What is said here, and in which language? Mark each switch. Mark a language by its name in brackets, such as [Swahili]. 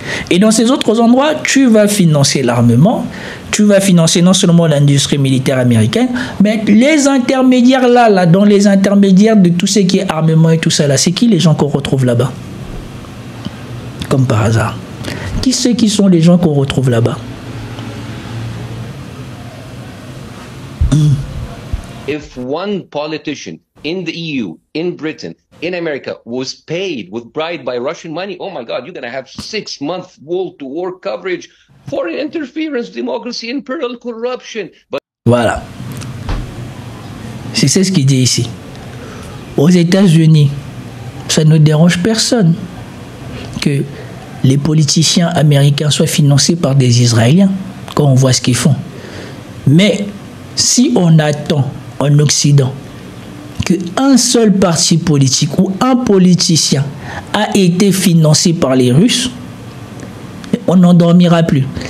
[French] Et dans ces autres endroits, tu vas financer l'armement, tu vas financer non seulement l'industrie militaire américaine, mais les intermédiaires là, dans les intermédiaires de tout ce qui est armement et tout ça là, c'est qui les gens qu'on retrouve là-bas? Comme par hasard. Qui sont les gens qu'on retrouve là-bas? [English] If one politician in the EU, in Britain, in America was paid with bribed by Russian money, oh my God, you're going to have 6-month wall-to-war coverage, foreign interference, democracy, imperial corruption. But [French] voilà. C'est ce qu'il dit ici. Aux États-Unis, ça ne dérange personne que les politiciens américains soient financés par des Israéliens, quand on voit ce qu'ils font. Mais si on attend en Occident qu'un seul parti politique ou un politicien a été financé par les Russes, on n'en dormira plus.